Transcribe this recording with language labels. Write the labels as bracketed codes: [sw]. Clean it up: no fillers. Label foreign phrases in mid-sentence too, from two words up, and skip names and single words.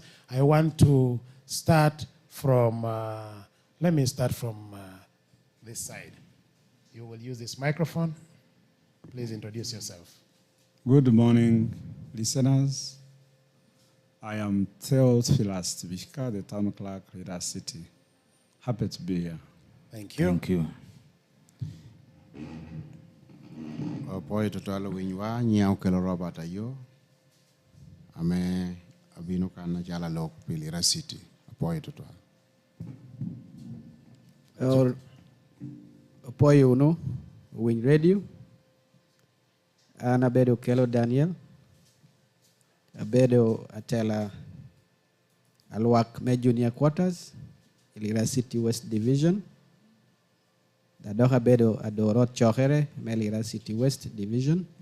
[en] I want to start from, let me start from this side. You will use this microphone. Please introduce yourself. Good morning, listeners. I am Theophilus Tibishka, the town clerk, Lira City. Happy to be here. Thank you. Thank you. [laj] Poi totalo winywa nyao kelo Robert ayo ame abino kana jala lok Lira City poi totalo poi uno win radio ana bedo kelo Daniel abedo atela alwak me [en] junior quarters [laj] Lira City West Division Dadoha bedo adorot chokere me Lira City West Division.